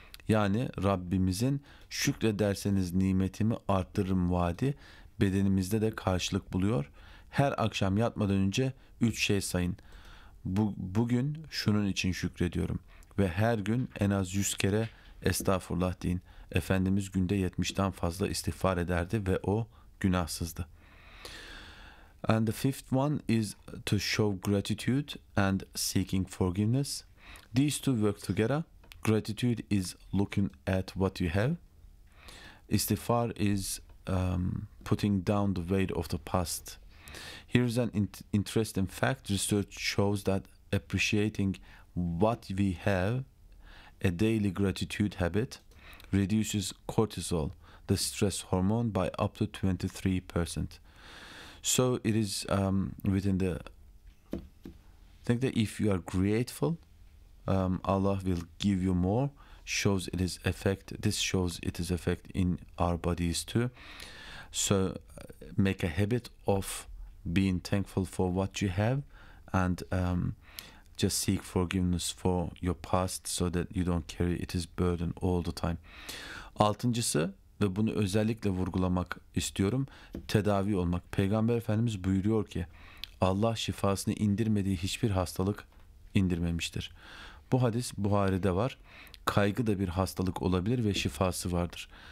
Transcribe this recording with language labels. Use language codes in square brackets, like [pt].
[tr] Yani Rabbimizin şükrederseniz nimetimi arttırırım vaadi bedenimizde de karşılık buluyor. Her akşam yatmadan önce 3 şey sayın. Bugün şunun için şükrediyorum. Ve her gün en az 100 kere estağfurullah deyin. Efendimiz günde 70'ten fazla istiğfar ederdi ve o günahsızdı. [en] And the fifth one is to show gratitude and seeking forgiveness. These two work together. Gratitude is looking at what you have. Istiğfar is putting down the weight of the past. Here is an interesting fact. Research shows that appreciating what we have, a daily gratitude habit, reduces cortisol, the stress hormone, by up to 23%. So it is within the think that if you are grateful, Allah will give you more. Shows it is effect. This shows it is effect in our bodies too. So make a habit of being thankful for what you have, and just seek forgiveness for your past so that you don't carry it as burden all the time. [tr] Altıncısı, ve bunu özellikle vurgulamak istiyorum, tedavi olmak. Peygamber Efendimiz buyuruyor ki, Allah şifasını indirmediği hiçbir hastalık indirmemiştir. Bu hadis Buhari'de var. Kaygı da bir hastalık olabilir ve şifası vardır.